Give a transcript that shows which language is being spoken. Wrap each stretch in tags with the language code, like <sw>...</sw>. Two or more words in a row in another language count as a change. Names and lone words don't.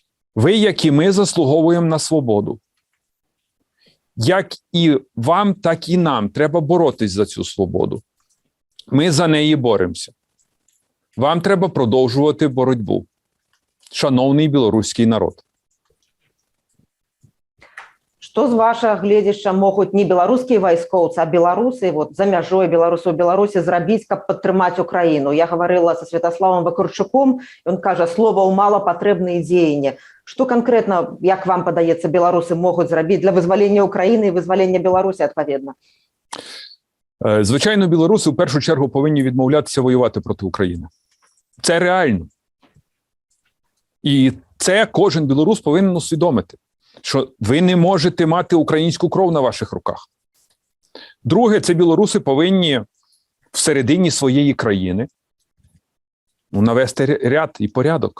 <uk>Ви, як і ми, заслуговуємо на свободу. Як і вам, так і нам треба боротись за цю свободу. Ми за неї боремося. Вам треба продовжувати боротьбу. Шановний білоруський народ.</uk> <be>Что з вашего гледзяшча могуць не беларускія вайскоўцы, а беларусы вот за мяжой беларусаў Беларусі зрабіць, каб падтрымаць Украіну? Я гаварыла са Святаславом Вакарчуком, ён кажа, словаў мала, патрэбныя дзеянні. Што канкрэтна, як вам падаецца, беларусы могуць зрабіць для вызвалення Украіны і вызвалення Беларусі адпаведна?</be> <uk>Звичайно, білоруси в першу чергу повинні відмовлятися воювати проти України. Це реально. І це кожен білорус повинен усвідомити, що ви не можете мати українську кров на ваших руках. Друге, це білоруси повинні всередині своєї країни навести ряд і порядок.</uk>